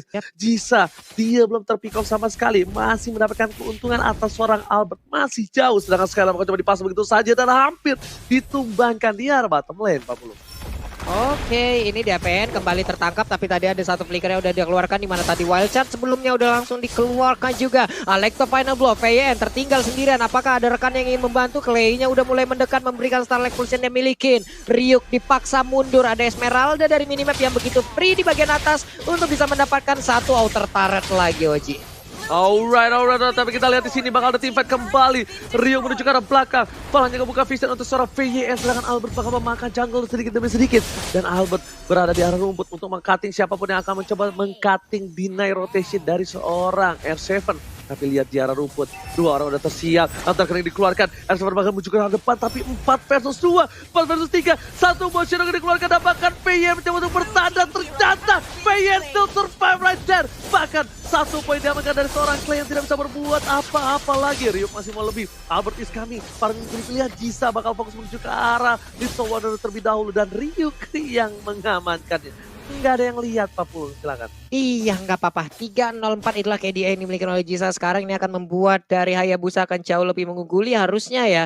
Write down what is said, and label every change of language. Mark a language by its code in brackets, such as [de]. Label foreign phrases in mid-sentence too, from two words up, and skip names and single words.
[id] Jisa, dia belum terpick off sama sekali. Masih mendapatkan keuntungan atas seorang Albert. Masih jauh, sedangkan Skylar bakal coba dipasang begitu saja. Dan hampir ditumbangkan di arah [en] bottom lane [id] 40. Oke, ini DPN kembali tertangkap tapi tadi ada satu flicker yang udah dikeluarkan di mana tadi Wild Shot sebelumnya udah langsung dikeluarkan juga. Alekto final blow, VYN tertinggal sendirian. Apakah ada rekan yang ingin membantu? Clay-nya udah mulai mendekat memberikan Starlight Pulse yang dia milikin. Ryuk dipaksa mundur, ada Esmeralda dari minimap yang begitu free di bagian atas untuk bisa mendapatkan 1 [en] outer turret [id] lagi, Oji. Alright, tapi kita lihat di sini bakal ada [en] team fight [id] kembali. Rio menuju ke arah belakang. Val hanya ngebuka vision untuk seorang VYN, sedangkan Albert bakal memakan jungle sedikit demi sedikit. Dan Albert berada di arah rumput untuk meng-cutting siapapun yang akan mencoba meng-cutting [en] deny rotation [id] dari seorang R7. Tapi lihat di arah rumput, 2 orang udah tersiap. Antar kering dikeluarkan, R7 bahkan menuju ke arah depan, tapi 4 versus 2, 4 versus 3. Satu motion yang dikeluarkan, dapatkan PY mencoba untuk bertahan dan ternyata PY [en] still survive right there. [id] Bahkan 1 poin diamankan dari seorang Clay yang tidak bisa berbuat apa-apa lagi. Ryuk masih mau lebih, Albert [en] is coming. [id] Para lihat Jisa bakal fokus menuju ke arah Little Wonder terlebih dahulu dan Ryuk yang mengamankannya. Nggak ada yang lihat Pak Pul, silakan. Iya nggak apa-apa, 3-0-4 itulah KDA yang dimiliki oleh Jisa. Sekarang ini akan membuat dari Hayabusa akan jauh lebih mengungguli harusnya ya.